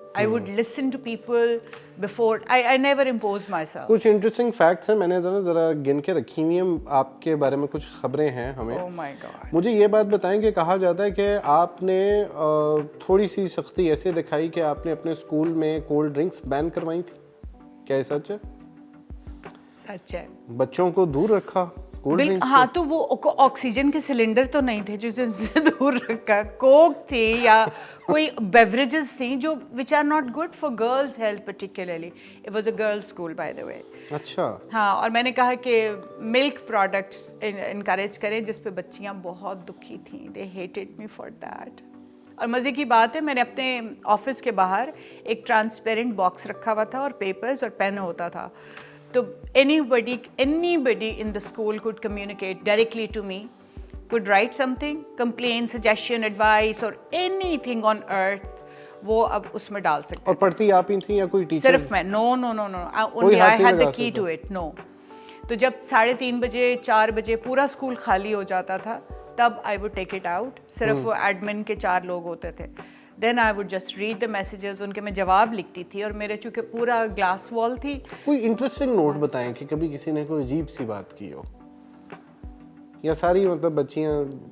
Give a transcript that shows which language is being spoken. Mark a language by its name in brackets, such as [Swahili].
[English] I would listen to people before. I never imposed myself. [Urdu] کچھ interesting facts ہیں, میں نے ذرا گن کے رکھی ہوئی ہیں, آپ کے بارے میں کچھ خبریں ہیں ہمیں. [English] Oh my God. [Urdu] مجھے یہ بات بتائیں کہ کہا جاتا ہے کہ آپ نے تھوڑی سی سختی ایسے دکھائی کہ آپ نے اپنے اسکول میں کولڈ ڈرنکس بین کروائی تھی, کیا یہ سچ ہے؟ سچ ہے. بچوں کو دور رکھا کولڈ ڈرنکس؟ ہاں, تو وہ آکسیجن کے سلنڈر تو نہیں تھے جسے دور رکھا, کوک تھی یا کوئی بیوریجز تھیں جو [English] Which are not good for girls health particularly. It was a girls school by the way. [Urdu] اچھا. ہاں, اور میں نے کہا کہ ملک پروڈکٹس انکریج کریں, جس پہ بچیاں بہت دکھی تھیں. [English] They hated me for that. [Urdu] اور مزے کی بات ہے, میں نے اپنے آفس کے باہر ایک ٹرانسپیرنٹ باکس رکھا ہوا تھا اور پیپرز اور پین ہوتا تھا. [English] تو anybody in the school could communicate directly to me, could write something, complaint, suggestion, advice or anything on earth, [Urdu] وہ اب اس میں ڈال سکتے. اور پڑھتی آپ ہی تھیں یا کوئی ٹیچر؟ صرف میں. [English] No, only I had the key to it. No. [Urdu] تو جب 3:30 بجے 4 بجے پورا اسکول خالی ہو جاتا تھا, تب [English] I would take it out. [Urdu] صرف وہ ایڈمن کے 4 لوگ ہوتے تھے. [English] then I would just read the messages, [Urdu] ان کے میں جواب لکھتی تھی. اور میرے چونکہ پورا گلاس وال تھی. کوئی انٹرسٹنگ نوٹ بتائیں کہ کبھی کسی نے کوئی عجیب سی بات کی ہو, یا ساری مطلب بچیاں